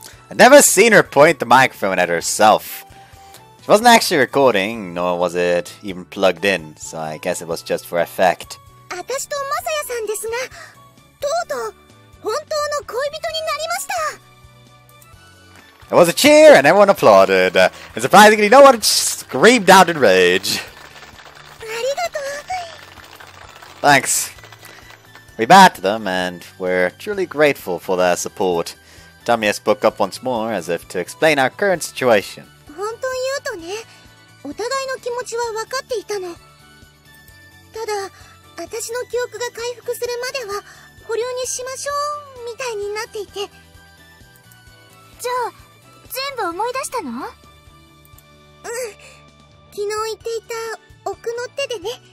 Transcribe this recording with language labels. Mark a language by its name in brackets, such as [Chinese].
[English] I'd never seen her point the microphone at herself. She wasn't actually recording, nor was it even plugged in, so I guess it was just for effect. [Japanese] 私とマサヤさんですが、とうとう本当の恋人になりました。 [English] There was a cheer, and everyone applauded. And surprisingly, no one screamed out in rage. [Japanese] ありがとう。 [English] Thanks. We bowed to them, and we're truly grateful for their support. Tamie spoke up once more, as if to explain our current situation. [Japanese] 本当言うとね、お互いの気持ちは分かっていたの。ただ、私の記憶が回復するまでは保留にしましょうみたいになっていて。じゃあ、全部思い出したの？うん。昨日言っていた奥の手でね。